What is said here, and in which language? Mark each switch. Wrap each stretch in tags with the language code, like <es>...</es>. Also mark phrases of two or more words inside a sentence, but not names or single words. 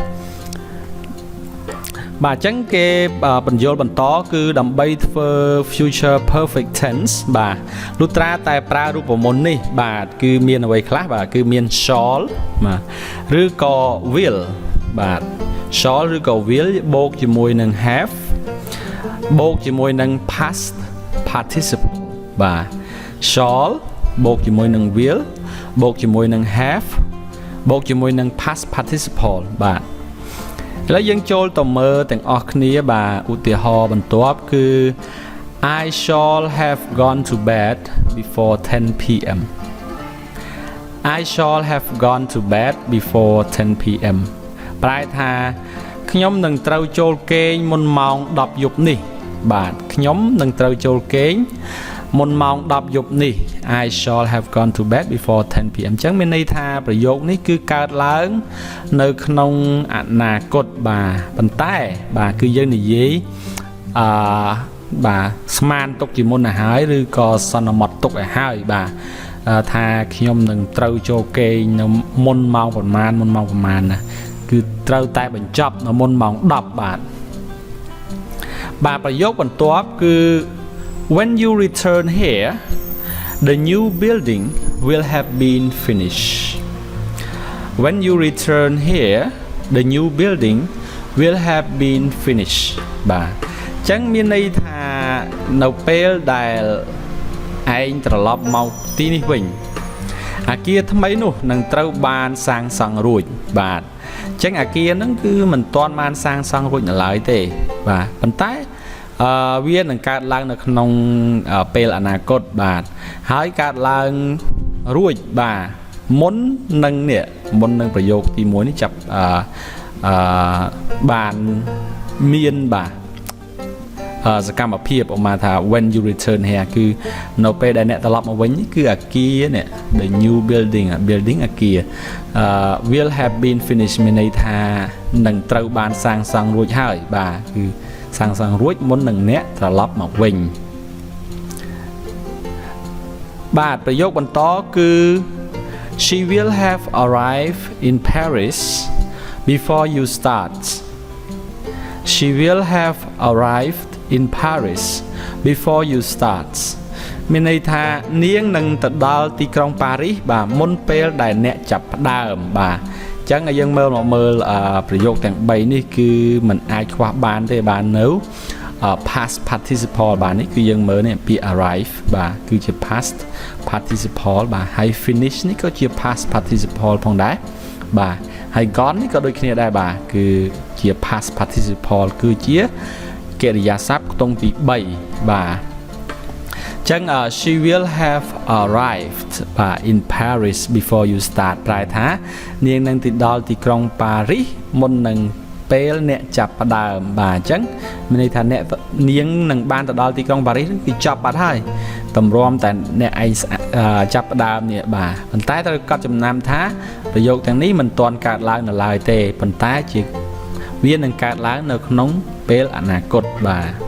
<km>បាទអញ្ចឹងគេបញ្យល់បន្តគឺដើម្បីធ្វើ</km> <en>future perfect tense</en> <km>បាទលុះត្រាតែប្រើរូបមន្តនេះបាទគឺ មានអ្វីខ្លះបាទគឺមាន shall បាទឬក៏ will បាទ shall ឬក៏ will បូកជាមួយនឹង have បូកជាមួយនឹង</km> <en>past participle</en> <km>បាទ shall បូកជាមួយនឹង will បូកជាមួយនឹង have បូកជាមួយនឹង</km> <en>past participle</en> <km>បាទឥឡូវយើងចូលទៅមើលទាំងអស់គ្នាបាទឧទាហរណ៍បន្ទាប់គឺ</km> <en>I shall have gone to bed before 10 p.m. I shall have gone to bed before 10 p.m.</en> <km>ប្រែថាខ្ញុំនឹងត្រូវចូលគេងមុនម៉ោង10យប់នេះបាទខ្ញុំនឹងត្រូវចូលគេងមុនម៉ោង10យប់នេះ</km> <en>I shall have gone to bed before 10 p.m.</en> <km>អញ្ចឹងមានន័យថាប្រយោគនេះគឺកើតឡើងនៅក្នុងអនាគតបាទប៉ុន្តែ បាទគឺយើងនិយាយបាទស្មានទុកជាមុនទៅហើយឬក៏សន្មតទុកឲ្យហើយបាទថាខ្ញុំនឹងត្រូវចូលគេងនៅមុនម៉ោងប្រហែលណាគឺត្រូវតែបញ្ចប់នៅមុនម៉ោង10បាទប្រយោគបន្ទាប់គឺ</km> <en>When you return here, the new building will have been finished. When you return here, the new building will have been finished.</en> <km>បាទចឹងមានន័យថានៅពេលដែលឯងត្រឡប់មកទីនេះវិញអគារថ្មីនោះនឹងត្រូវបានសាងសង់រួចបាទចឹងអគារហ្នឹងគឺមិនទាន់បានសាងសង់រួចនៅឡើយទេបាទប៉ុន្តែវានឹងកើតឡើងនៅក្នុងពេលអនាគតបាទហើយកើតឡើងរួចបាទមុននឹងប្រយោគទី1នេះចាប់ បានមានបាទសកម្មភាពឧមាថា</km> <en>when you return here</en> <km>គឺនៅពេលដែលអ្នកត្រឡប់មកវិញគឺអគារនេះ</km> <en>the new building</en> <km>អគារ</km> <en>will have been finished</en> <km>មានន័យថានឹងត្រូវបានសាងសង់រួចហើយបាទគឺសាងសង់រួចមុននឹងអ្នកត្រឡប់មកវិញ បាទប្រយោគបន្តគឺ</km> <en>She will have arrived in Paris before you start She will have arrived in Paris before you start</en> <km>មានន័យថានាងនឹងទៅដល់ទីក្រុងប៉ារីសបាទមុនពេលដែលអ្នកចាប់ផ្ដើមបាទចឹងឲ្យ យើងមើលប្រយោគទាំង3នេះគឺมันអាចខ្វះបានទេបាទនៅ</km> <en>past participle</en> <km>បាទនេះគឺយើងមើលនេះពាក្យ arrive បាទគឺជា</km> <en>past participle</en> <km>បាទហើយ finish នេះក៏ជា</km> <en>past participle</en> <km>ផងដែរបាទហើយ gone នេះក៏ដូចគ្នាដែរបាទគឺជា</km> <en>past participle</en> <km>គឺជាកិរិយាសព្ទខ្ទង់ទី3បាទចឹង</km> <en>she will have arrived</en> <km>បាទ</km> <en>in Paris before you start</en> <km>ប្រែថានាងនឹងទៅដល់ទីក្រុងប៉ារីសមុននឹងពេលអ្នកចាប់ផ្ដើមបាទអញ្ចឹងមានន័យថាអ្នកនាងនឹងបានទៅដល់ទីក្រុងប៉ារីសគឺចប់បាត់ហើយតម្រាំតែអ្នកឯងចាប់ផ្ដើមនេះបាទប៉ុន្តែត្រូវកត់ចំណាំថាប្រយោគទាំងនេះមិនទាន់កើតឡើងនៅឡើយទេប៉ុន្តែជាវានឹងកើតឡើងនៅក្នុងពេលអនាគតបាទ</km>